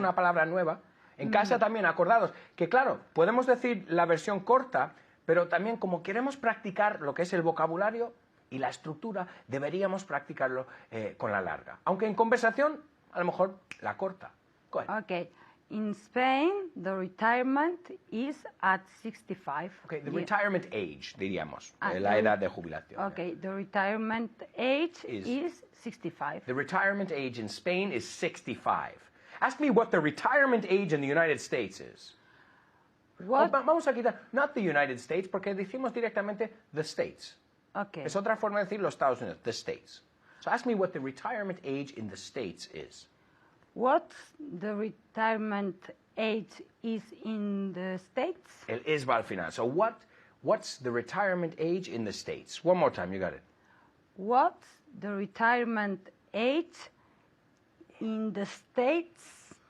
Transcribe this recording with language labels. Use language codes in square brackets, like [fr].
[es] una palabra nueva, en casa también, acordados, que claro, podemos decir la versión corta, pero también como queremos practicar lo que es el vocabulario y la estructura, deberíamos practicarlo con la larga. Aunque en conversación, a lo mejor la corta. [en] Go ahead. Okay. In Spain, the retirement is at 65. Okay, the Yeah. retirement age, diríamos, Ah, [es] la [en] the- [es] edad de jubilación. [en] Okay, the retirement age Is- is 65. The retirement age in Spain is 65. Ask me what the retirement age in the United States is. What? [es] Vamos a quitar, [en] not the United States, [es] porque decimos directamente the States. [en] Okay. [es] Es otra forma de decir los Estados Unidos, the States. [en] So ask me what the retirement age in the States is. What the retirement age is in the States? [es] El is va al final. [en] So what's the retirement age in the States? One more time, you got it. What's the retirement age in the States?